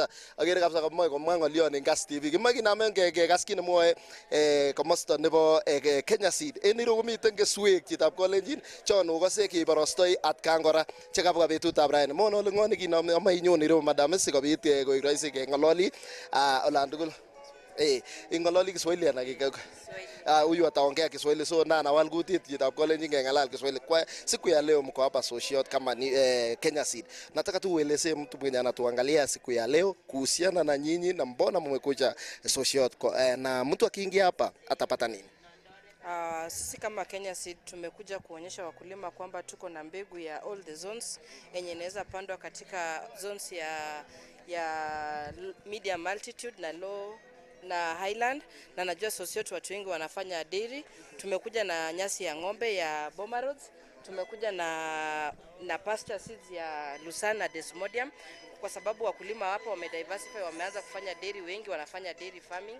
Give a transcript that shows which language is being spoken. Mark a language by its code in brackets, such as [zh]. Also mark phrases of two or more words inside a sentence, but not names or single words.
[kln] Agere kabisa komoe komwa ng'olyon en Kass TV. Kimoe kinamen kekas kit nemwoe komosto nebo Kenya Seed. En ireu komiten keswek chitab kolenjin chon okose keborostoi atkan kora chekabwa betutab raini. Mon ole ng'o nekinome amoe inyon ireu madam sikobit koik rahisi keng'ololi olan tugul. Ing'ololi Kiswahili anan [sw] huyu ataongea Kiswahili [kln] so na nawal kutit chitab kolenjin keng'alal Kiswahili. [sw] Kwa siku ya leo mko hapa sosiot kama ni Kenya Seed. Nataka tu uelezee mtu mwenye anatuangalia siku ya leo kuhusiana na nyinyi na mbona mmekuja sosiot na mtu akiingia hapa atapata nini? Sisi kama Kenya Seed tumekuja kuonyesha wakulima kwamba tuko na mbegu ya [en] all the zones [sw] yenye inaweza pandwa katika zones ya [en] medium altitude [sw] na low na highland, na najua sosiot watu wengi wanafanya dairy. Tumekuja na nyasi ya ng'ombe ya Boma Roads, tumekuja na [en] pasture seeds [sw] ya Lusana Desmodium kwa sababu wakulima hapa wamediversify, wameanza kufanya dairy, wengi wanafanya [en] dairy farming.